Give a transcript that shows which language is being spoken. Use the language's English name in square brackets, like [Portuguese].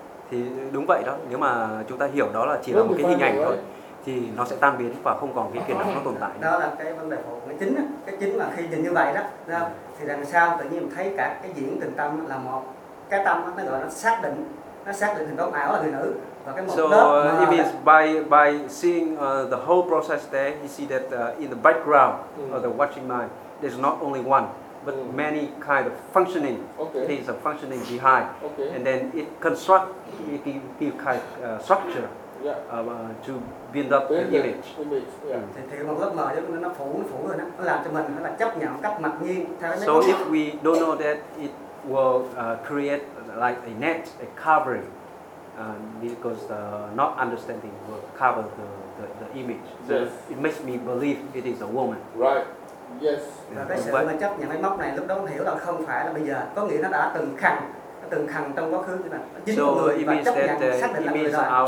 [Vietnamese] Thì đúng vậy đó, nếu mà chúng ta hiểu đó là chỉ là một cái hình ảnh thôi, thì nó sẽ tan biến và không còn cái kiến thức nó tồn tại. Đó là cái vấn đề phụ, cái chính là khi nhìn như vậy đó, thì đằng sau tự nhiên thấy cả cái diễn tình tâm là một. Cái tâm nó gọi nó xác định hình bóng ảo là người nữ và cái một [English] lớp. So he means by seeing the whole process there, he see that in the background of the watching mind, there's not only one, but many kind of functioning. Okay. There's a functioning behind. Okay. And then it construct, it give kind of structure to build up the image. Yeah. [Vietnamese] Thì một lớp mờ nó phủ rồi nó làm cho mình là chấp nhận cách mặc nhiên. [English] So if we don't know that it will create like a net, a covering, because not understanding will cover the image. So yes. It makes me believe it is a woman. Right. Yes. [Vietnamese] Và cái sự mà chấp nhận cái móc này lúc đó hiểu là không phải là bây giờ, có nghĩa nó đã từng khăn trong quá khứ chứ là chính người và chấp nhận xác định là người rồi.